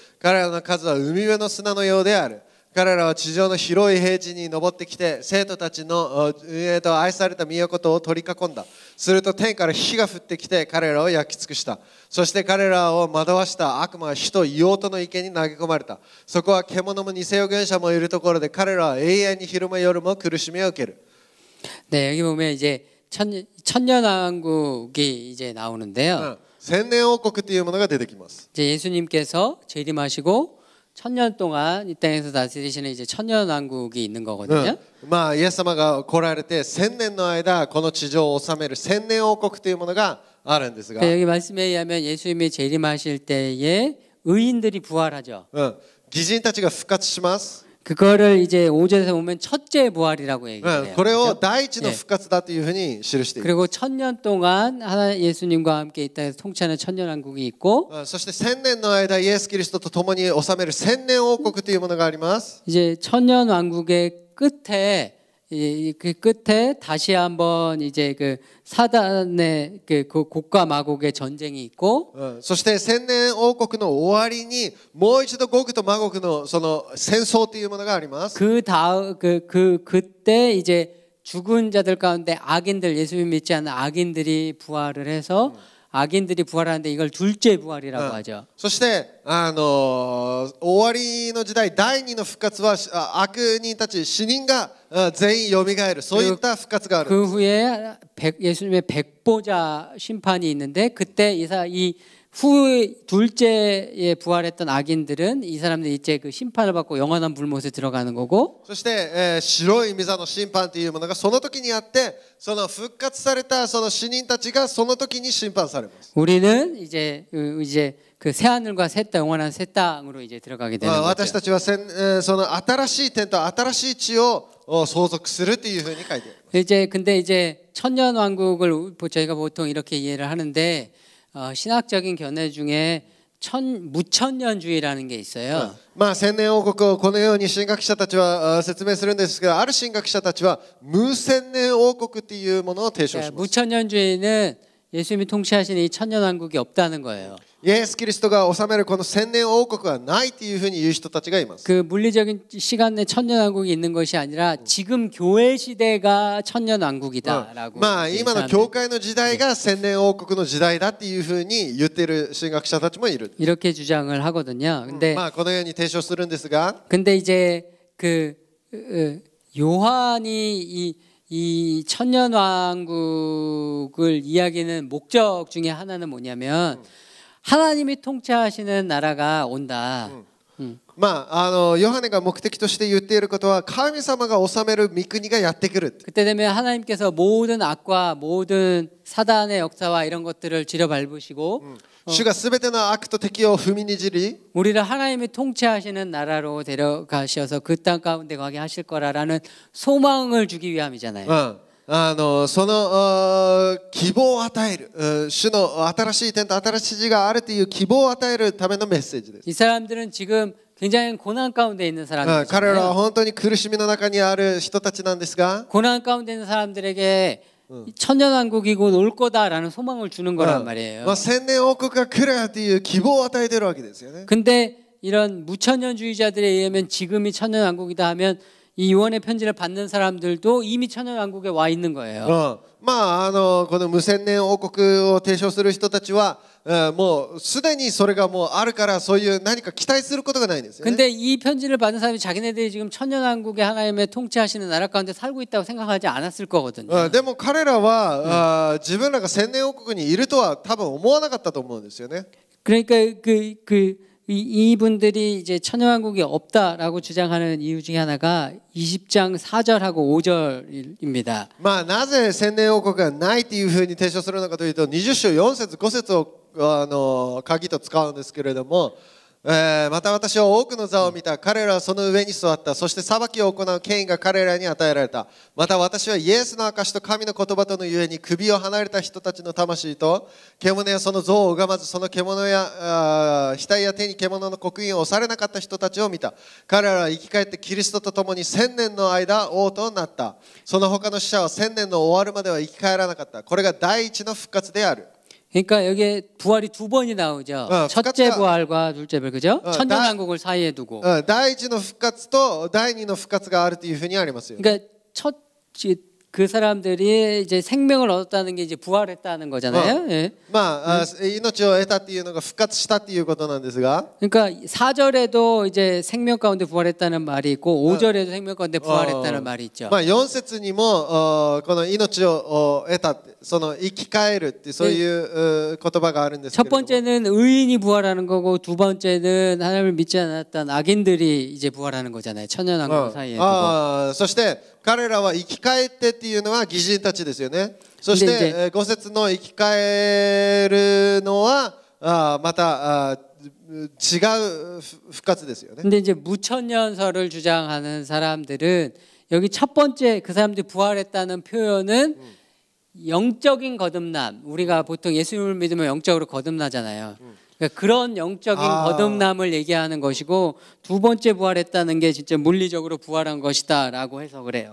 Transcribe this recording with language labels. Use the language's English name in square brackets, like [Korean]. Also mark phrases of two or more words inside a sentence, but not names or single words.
[Japanese] 彼らの数は海辺の砂のようである。彼らは地上の広い平地に登ってきて生徒たちの運営と愛された都を取り囲んだ。すると天から火が降ってきて彼らを焼き尽くした。そして彼らを惑わした悪魔は火と硫黄との池に投げ込まれた。そこは獣も偽預言者もいるところで彼らは永遠に昼間夜も苦しみを受ける。 [Korean] 네, 여기 보면 이제 천년왕국이 이제 나오는데요. [Japanese] 千年王国というものが出てきます。 [Korean] 이제 예수님께서 재림하시고 천년 동안 이 땅에서 다스리시는 이제 천년왕국이 있는 거거든요. [Japanese] まあイエス様が来られて1000年の間この地上を治める千年王国というものがあるんですが、 [Korean] 여기 말씀에 의하면 예수님이 재림하실 때에 의인들이 부활하죠. [Japanese] 義人たちが復活します。 [Korean] 그거를 이제 5절에서 보면 첫째 부활이라고 얘기해요. [Japanese] これを第一の復活だというふうに記しています。 [Korean] 그리고 천년 동안 하나 예수님과 함께 이 땅에서 통치하는 천년왕국이 있고, [Japanese] そして1000年の間イエス・キリストと共に治める千年王国というものがあります。 [Korean] 이제 천년왕국의 그 끝에 다시 한번 이제 그 사단의 그 곡과 마곡의 전쟁이 있고, [Japanese] そして千年王国の終わりにもう一度ゴグとマゴグのその戦争というものがあります。 [Korean] 그때 이제 죽은 자들 가운데 악인들, 예수님 믿지 않는 악인들이 부활을 해서 악인들이 부활하는데 이걸 둘째 부활이라고 하죠. [Japanese] そして終わりの時代第二の復活は悪人たち死人が全員よみがえるそういった復活がある [Korean] 그 후에 예수님의 백보자 심판이 있는데 그때 이 후에 둘째에 부활했던 악인들은 이 사람들이 이제 그 심판을 받고 영원한 불못에 들어가는 거고 [Japanese] そして、白い御座の審判というものがその時にあってその復活されたその死人たちがその時に審判されます [Korean] 우리는 이제 그 새 하늘과 새 땅 영원한 새 땅으로 이제 들어가게 되는 [Japanese] 私 [Korean] 거죠. [Japanese] たちはその新しい天と新しい地を相続するというふうに書いてある [Korean] 근데 이제 천년 왕국을 저희가 보통 이렇게 이해를 하는데 신학적인 견해 중에 무천년주의라는 게 있어요. [Japanese] まあ千年王国をこのように神学者たちは説明するんですがある神学者たちは無千年王国というものを提唱します [Korean] 무천년주의는 예수님이 통치하시는 이 천년 왕국이 없다는 거예요. [Japanese] イエス・キリストが治めるこの千年王国はないというふうに言う人たちがいます [Korean] 그 물리적인 시간 내 천년 왕국이 있는 것이 아니라 지금 교회 시대가 천년 왕국이다라고. [Japanese] まあ今の教会の時代が千年王国の時代だっていうふうに言っている神学者たちもいる [Korean] 이렇게 주장을 하거든요. 근데 [Japanese] まあこのように提唱するんですが [Korean] 근데 이제 그 요한이 이 천년 왕국을 이야기하는 목적 중에 하나는 뭐냐면 하나님이 통치하시는 나라가 온다. [Japanese] まあヨハネが目的として言っていることは神様が治める御国がやってくる [Korean] 그때 되면 하나님께서 모든 악과 모든 사단의 역사와 이런 것들을 지려밟으시고 [Japanese] 主がすべての悪と敵を踏みにじり [Korean] 우리를 하나님이 통치하시는 나라로 데려가셔서 그 땅 가운데 가게 하실 거라라는 소망을 주기 위함이잖아요. [Japanese] その希望を与える主の新しい天と新しい地があるという希望を与えるためのメッセージです [Korean] 이 사람들은 지금 굉장히 고난 가운데 있는 [Japanese] 彼らは [Korean] 사람들이잖아요. [Japanese] 本当に苦しみの中にある人たちなんですが [Korean] 고난 가운데 있는 사람들에게 천년 왕국이고 올 거다라는 소망을 주는 거란 말이에요. [Japanese] まあ千年王国が来るという希望を与えているわけですよね [Korean] 근데 이런 무천년주의자들에 의하면 지금이 천년 왕국이다 하면 이 요한의 편지를 받는 사람들도 이미 천년 왕국에 와 있는 거예요. [Japanese] まあこの無千年王国を提唱する人たちはもうすでにそれがもうあるからそういう何か期待することがないんですよね [Korean] 근데 이 편지를 받은 사람이 자기네들이 지금 천년 왕국의 하나님의 통치하시는 나라 가운데 살고 있다고 생각하지 않았을 거거든요. [Japanese] でも彼らは自分らが千年王国にいるとは多分思わなかったと思うんですよね [Korean] 그러니까 이분들이 이제 천년 왕국이 없다라고 주장하는 이유 중에 하나가 20장 4절하고 5절입니다. [Japanese] まあなぜ千年王国がないというふうに提唱するのかというと20章4節5節を鍵と使うんですけれどもまた私は多くの座を見た彼らはその上に座ったそして裁きを行う権威が彼らに与えられたまた私はイエスの証と神の言葉とのゆえに首を離れた人たちの魂と獣やその像を拝まずその獣や額や手に獣の刻印を押されなかった人たちを見た彼らは生き返ってキリストと共に1000年の間王となったその他の死者は1000年の終わるまでは生き返らなかったこれが第一の復活である [Korean] 그러니까 여기에 부활이 두 번이 나오죠. 첫째 부활과 둘째 부활, 그죠? 천년 왕국을 사이에 두고. [Japanese] 第一の復活と第二の復活があるというふうにありますよ。 [Korean] 그러니까 그 사람들이 이제 생명을 얻었다는 게 이제 부활했다는 거잖아요. 예. [Japanese] まあ命を得たっていうのが復活したっていうことなんですが [Korean] 그러니까 4절에도 이제 생명 가운데 부활했다는 말이 있고 5절에도 생명 가운데 부활했다는 말이 있죠. [Japanese] まあ4節にもこの命を得たその生き返るってそういう言葉があるんですけ [Korean] 첫 [Japanese] れども [Korean] 번째는 의인이 부활하는 거고 두 번째는 하나님을 믿지 않았던 악인들이 이제 부활하는 거잖아요. 천년 왕국 사이에 두고. [Japanese] そして彼らは生き返ってっていうのは義人たちですよね。そして5節の生き返るのはまた違う復活ですよね。 [Korean] 근데 이제 무천년설을 주장하는 사람들은 여기 첫 번째 그 사람들이 부활했다는 표현은 영적인 거듭남. 우리가 보통 예수님을 믿으면 영적으로 거듭나잖아요. 그러니까 그런 영적인 거듭남을 얘기하는 것이고 두 번째 부활했다는 게 진짜 물리적으로 부활한 것이다라고 해석을 해요.